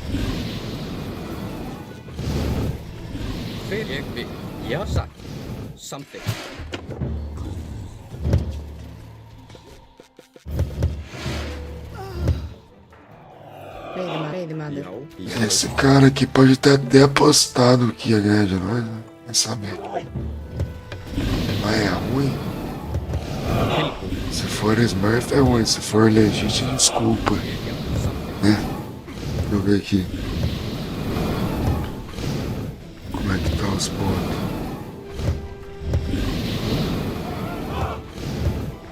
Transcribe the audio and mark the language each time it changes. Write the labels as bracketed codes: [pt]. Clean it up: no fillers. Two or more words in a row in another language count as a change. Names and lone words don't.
[is] Hver ég vil. Já, satt. Samþykkt. Veiðimaður. Já. [pt] Esse cara aqui pode ter até apostado que ia ganhar de nós, né? Vai saber. Mas é ruim. Se for Smurf é ruim, se for legítimo, desculpa. Né? Deixa eu ver aqui. Como é que tá os pontos?